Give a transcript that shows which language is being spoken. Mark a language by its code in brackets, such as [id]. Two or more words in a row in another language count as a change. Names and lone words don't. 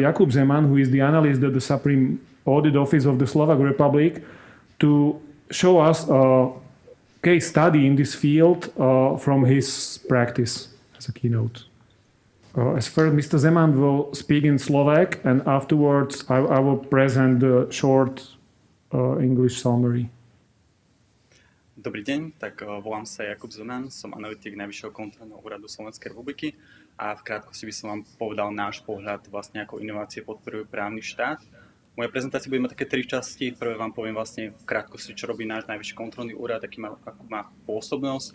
[en] Jakub Zeman, who is the analyst at the Supreme Audit Office of the Slovak Republic, to show us a case study in this field from his practice as a keynote. As first, Mr. Zeman will speak in Slovak, and afterwards I will present the short English summary. [sk] Dobrý deň, tak volám sa Jakub Zeman, som analytik Najvyššieho kontrolného úradu Slovenskej republiky a v krátkosti by som vám povedal náš pohľad vlastne ako inovácie podporujú právny štát. Moja prezentácia bude mať také 3 časti. Prvé vám poviem vlastne v krátkosti, čo robí náš Najvyšší kontrolný úrad, akú má pôsobnosť.